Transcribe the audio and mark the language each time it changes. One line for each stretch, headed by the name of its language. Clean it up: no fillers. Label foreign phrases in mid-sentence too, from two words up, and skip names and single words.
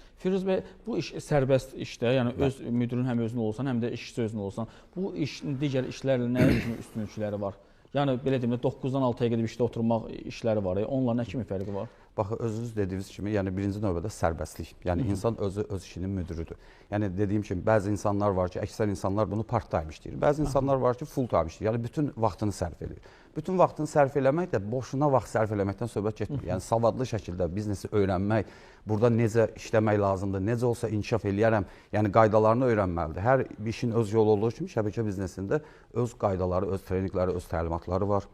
Azerbaijani: Firuz bəy, bu iş sərbəst işdə, yəni öz müdürün həm özün olsan, həm də işçi özün olsan, bu işin digər işlərlə nə kimi üstünlükləri var? Yəni, belə deyim də, 9-dan 6-ya gedib işdə oturmaq işləri var. Onunla nə kimi fərqi var? Bax, özünüz dediyiniz kimi, yəni birinci növbədə sərbəstlik. Yəni, insan özü öz işinin müdürüdür. Yəni, dediyim kimi, bəzi insanlar var ki, əksər insanlar bunu part-time işləyir. Bəzi insanlar var ki, full-time işləyir. Yəni, bütün vaxtını sərf edir. Bütün vaxtını sərf eləmək də boşuna vaxt sərf eləməkdən söhbət getmir. Yəni, savadlı şəkildə biznesi öyrənmək, burada necə işləmək lazımdır, necə olsa inkişaf eləyərəm, yəni qaydalarını öyrənməlidir. Hər bir işin öz yolu olduğu kimi şəbəkə biznesində öz qaydaları, öz treninqləri, öz təlimatları var.